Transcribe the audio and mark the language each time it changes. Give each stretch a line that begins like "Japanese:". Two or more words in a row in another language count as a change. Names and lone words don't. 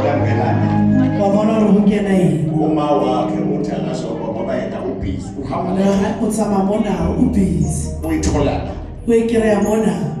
Southern Sotho: wa bona re ho kena eng
Zulu: uma wakhe uthi akasoba ngoba yena ubhizi uhamba
Southern Sotho: o tsama mona o busy
Zulu: uyithola
Southern Sotho: o e kry-a mona